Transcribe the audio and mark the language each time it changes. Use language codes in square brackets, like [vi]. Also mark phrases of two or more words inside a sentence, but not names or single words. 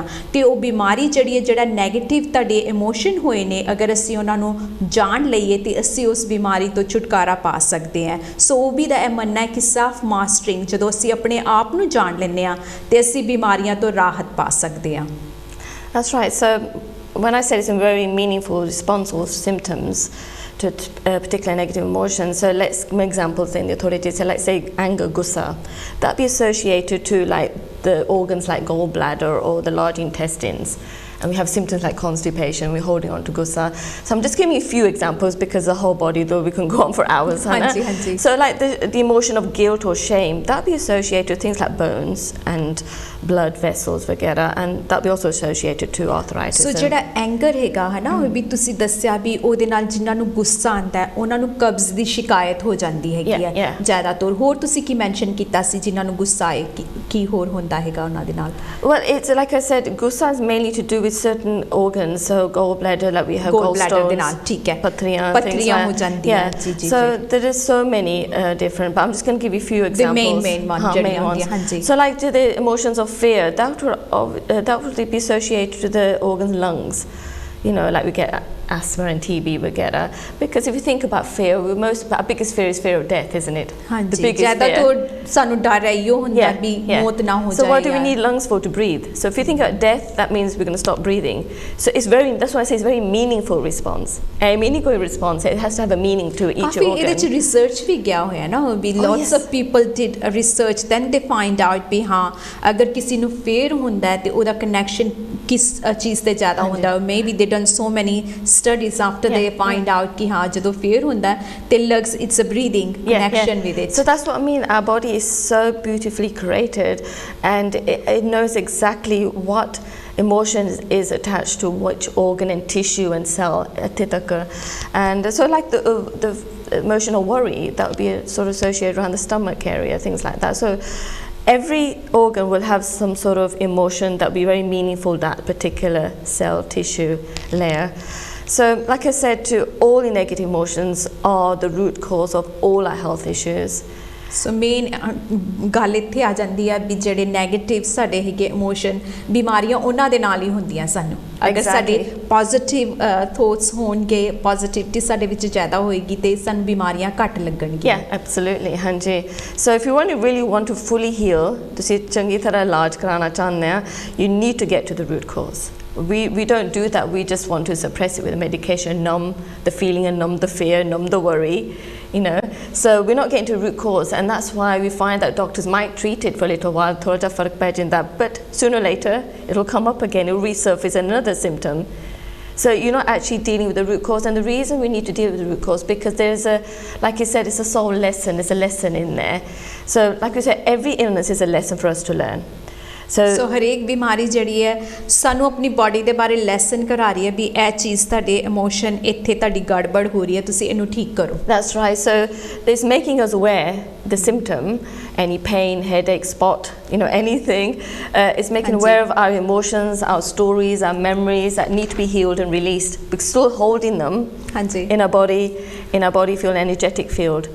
[pa] ਤੇ ਉਹ ਬਿਮਾਰੀ ਜਿਹੜੀ ਹੈ, ਜਿਹੜਾ ਨੈਗੇਟਿਵ ਤੁਹਾਡੇ ਇਮੋਸ਼ਨ ਹੋਏ ਨੇ, ਅਗਰ ਅਸੀਂ ਉਹਨਾਂ ਨੂੰ ਜਾਣ ਲਈਏ ਤੇ ਅਸੀਂ ਉਸ ਬਿਮਾਰੀ ਤੋਂ ਛੁਟਕਾਰਾ ਪਾ ਸਕਦੇ ਹਾਂ। ਸੋ ਉਹ ਵੀ ਦਾ ਇਹ ਮੰਨਣਾ ਹੈ ਕਿ [en] self mastering [pa] ਜਦੋਂ ਅਸੀਂ ਆਪਣੇ ਆਪ ਨੂੰ ਜਾਣ ਲੈਂਦੇ ਹਾਂ ਤੇ ਅਸੀਂ ਬਿਮਾਰੀਆਂ ਤੋਂ ਰਾਹਤ ਪਾ ਸਕਦੇ ਹਾਂ। [en] That's right. So when I said it's a very meaningful response or symptoms to particular negative emotions, so let's give examples in the authority. So let's say anger, gussa, that be associated to like the organs like gallbladder or the large intestines. And we have symptoms like constipation, we're holding on to gussa. So I'm just giving you a few examples because the whole body, though we can go on for hours. [pa] Hanji. [en] So like the emotion of guilt or shame, that be associated with things like bones and blood vessels वगैरह, and that be also associated to arthritis. [pa] So ਜਿਹੜਾ ਐਂਗਰ ਹੈਗਾ ਹੈ ਨਾ, ਉਹ ਵੀ ਤੁਸੀਂ ਦੱਸਿਆ ਵੀ ਉਹਦੇ ਨਾਲ ਜਿਨ੍ਹਾਂ ਨੂੰ ਗੁੱਸਾ ਆਉਂਦਾ ਹੈ ਉਹਨਾਂ ਨੂੰ ਕਬਜ਼ ਦੀ ਸ਼ਿਕਾਇਤ ਹੋ ਜਾਂਦੀ ਹੈਗੀ ਹੈ ਜ਼ਿਆਦਾਤਰ। ਹੋਰ ਤੁਸੀਂ ਕੀ ਮੈਂਸ਼ਨ ਕੀਤਾ ਸੀ ਜਿਨ੍ਹਾਂ ਨੂੰ ਗੁੱਸਾ ਆਏ, ਕੀ ਹੋਰ ਹੁੰਦਾ ਹੈਗਾ ਉਹਨਾਂ ਦੇ ਨਾਲ? [en] Well, it's like I said, gussa is mainly to do with certain organs, so gallbladder, like we have [pa] gallbladder ਦੇ ਨਾਲ, [en] gallstones, [pa] ਠੀਕ ਹੈ, ਪੱਥਰੀਆਂ ਹੋ ਜਾਂਦੀਆਂ। ਜੀ ਜੀ। [en] So there is so many different, but I'm just going to give you a few examples. The main one [pa] ਜਿਹੜੀਆਂ ਹੁੰਦੀਆਂ। ਹਾਂਜੀ। [en] So like the emotions of fear, that would be associated to the organs lungs. You know, like we get asthma and TB वगैरह, because if you think about fear, our biggest fear is fear of death, isn't it? The biggest fear. [pa] ਤੋ ਸਾਨੂੰ ਡਰ ਹੈ ਯੋ ਹੁੰਦਾ ਭੀ ਮੌਤ ਨਾ ਹੋ ਜਾਏ। [en] So what do we need lungs for? To breathe. So if you think about death, that means we're going to stop breathing. So that's why I say it's a very meaningful response. A meaningful response, it has to have a meaning to each organ. [pa] काफी ਇਹਦੇ ਚ ਰਿਸਰਚ ਵੀ ਗਿਆ ਹੋਇਆ ਨਾ, ਵੀ [en] lots of people did a research, then they find out [pa] ਵੀ ਹਾਂ ਅਗਰ ਕਿਸੇ ਨੂੰ fear ਹੁੰਦਾ ਤੇ ਉਹਦਾ connection ਕਿਸ ਚੀਜ਼ ਤੇ ਜ਼ਿਆਦਾ ਹੁੰਦਾ। [en] Maybe they done so many studies after they find out [hi] कि हाँ जब fear होता है ते [en] lungs it's a breathing connection with it. So that's what I mean, our body is so beautifully created and it knows exactly what emotion is attached to which organ and tissue and cell. And so like the emotional worry, that would be sort of associated around the stomach area, things like that. So every organ will have some sort of emotion that will be very meaningful, that particular cell tissue layer. So like I said, all the negative emotions are the root cause of all our health issues. [pa] ਸੋ ਮੇਨ ਗੱਲ ਇੱਥੇ ਆ ਜਾਂਦੀ ਹੈ ਵੀ ਜਿਹੜੇ ਨੈਗੇਟਿਵ ਸਾਡੇ ਹੈਗੇ ਇਮੋਸ਼ਨ, ਬਿਮਾਰੀਆਂ ਉਹਨਾਂ ਦੇ ਨਾਲ ਹੀ ਹੁੰਦੀਆਂ ਸਾਨੂੰ। ਅਗਰ ਸਾਡੇ [en] positive thoughts [pa] ਹੋਣਗੇ, ਪੋਜ਼ਿਟਿਵਿਟੀ ਸਾਡੇ ਵਿੱਚ ਜ਼ਿਆਦਾ ਹੋਏਗੀ ਤੇ ਸਾਨੂੰ ਬਿਮਾਰੀਆਂ ਘੱਟ ਲੱਗਣਗੀਆਂ। [en] Absolutely, ਹਾਂਜੀ। So if you really want to fully heal, [pa] ਤੁਸੀਂ ਚੰਗੀ ਤਰ੍ਹਾਂ ਇਲਾਜ ਕਰਾਉਣਾ ਚਾਹੁੰਦੇ ਆ, [en] you need to get to the root cause. We don't do that. We just want to suppress it with medication, numb the feeling and numb the fear, numb the worry, you know. So we're not getting to the root cause, and that's why we find that doctors might treat it for a little while, [pa] ਥੋੜ੍ਹਾ ਫ਼ਰਕ ਪੈ ਜਾਂਦਾ, [en] but sooner or later it'll come up again, it'll resurface another symptom. So you're not actually dealing with the root cause, and the reason we need to deal with the root cause because there's like you said, it's a soul lesson, there's a lesson in there. So like we said, every illness is a lesson for us to learn. [pa] So ਹਰੇਕ ਬਿਮਾਰੀ ਜਿਹੜੀ ਹੈ ਸਾਨੂੰ ਆਪਣੀ ਬਾਡੀ ਦੇ ਬਾਰੇ ਲੈਸਨ ਕਰਾ ਰਹੀ ਹੈ ਵੀ ਇਹ ਚੀਜ਼ ਤੁਹਾਡੇ ਇਮੋਸ਼ਨ ਇੱਥੇ ਤੁਹਾਡੀ ਗੜਬੜ ਹੋ ਰਹੀ ਹੈ ਤੁਸੀਂ ਇਹਨੂੰ ਠੀਕ ਕਰੋ. [en] That's right. So it's making us aware the symptom, any pain, headache, spot, anything. It's making aware of our emotions, our stories, our memories that need to be healed and released. We're still holding them in our body field, energetic field.